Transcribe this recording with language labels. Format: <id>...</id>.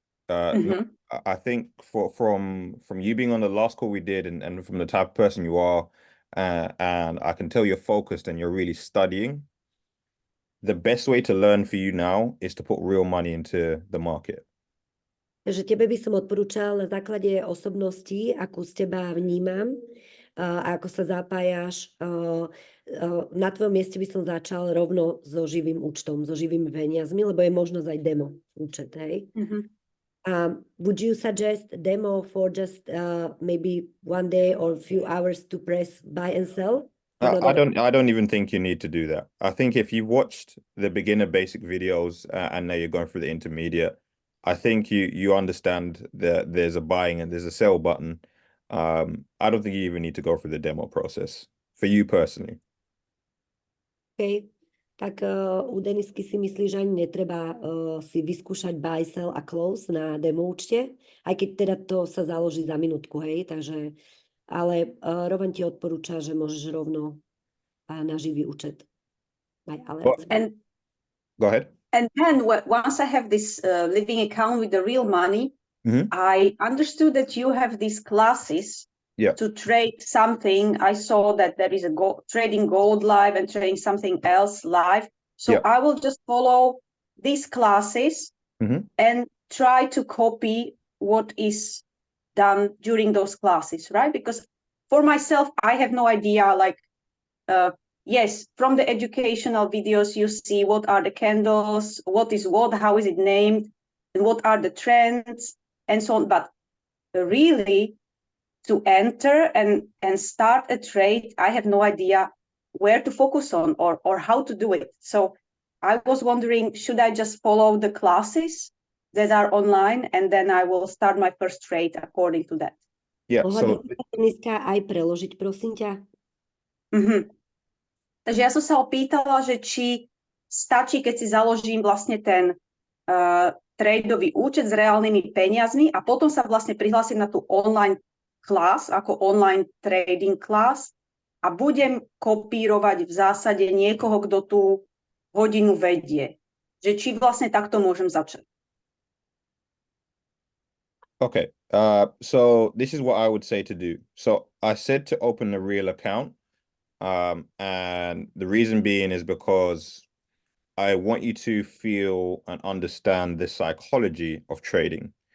<en>I think from you being on the last call we did, and from the type of person you are, and I can tell you're focused and you're really studying. The best way to learn for you now is to put real money into the market.</en> <sk>Takže tebe by som odporúčal na základe osobnosti, akú z teba vnímam, a ako sa zapájaš. Na tvojom mieste by som začal rovno so živým účtom, so živými peniazmi, lebo je možnosť aj demo účet, hej?</sk> <en>Would you suggest demo for just maybe one day or a few hours to press buy and sell? I don't even think you need to do that. I think if you've watched the beginner basic videos and now you're going through the intermediate, I think you understand that there's a buying and there's a sell button. I don't think you even need to go through the demo process for you personally. Okay.</en> <sk>Tak u Denisky si myslí, že ani netreba si vyskúšať buy, sell a close na demo účte, aj keď teda to sa založí za minútku, hej, takže ale Rowan ti odporúča, že môžeš rovno na živý účet.</sk> <en>And go ahead. And then once I have this living account with the real money, I understood that you have these classes to trade something. I saw that there is a trading gold live and trading something else live. So I will just follow these classes and try to copy what is done during those classes, right? Because for myself, I have no idea, like, yes, from the educational videos, you see what are the candles, what is what, how is it named, and what are the trends, and so on. But really, to enter and start a trade, I have no idea where to focus on or how to do it. So I was wondering, should I just follow the classes that are online, and then I will start my first trade according to that? Yeah, so...</en> <sk>Dneska aj preložiť, prosím ťa. Takže ja som sa opýtala, že či stačí, keď si založím vlastne ten tradeový účet s reálnymi peniazmi a potom sa vlastne prihlásim na tú online class, ako online trading class, a budem kopírovať v zásade niekoho, kto tú hodinu vedie. Že či vlastne takto môžem začať.</sk> <en>Okay, so this is what I would say to do. So I said to open a real account, and the reason being is because I want you to feel and understand the psychology of trading.</en>